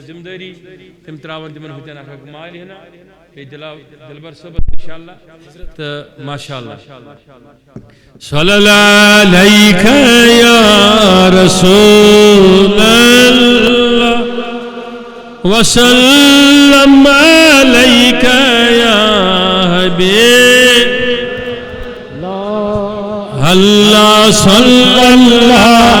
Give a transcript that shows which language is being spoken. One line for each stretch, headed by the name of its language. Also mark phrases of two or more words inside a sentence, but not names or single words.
Kashmiri: ذمہ داری تم تراون تمن ہوتن اکھ مال ہنا دلبر صاحب
Arabic: انشاءاللہ تو ماشاءاللہ صلی اللہ علیک یا رسول اللہ وسلم علیک یا حبیب اللہ صلی اللہ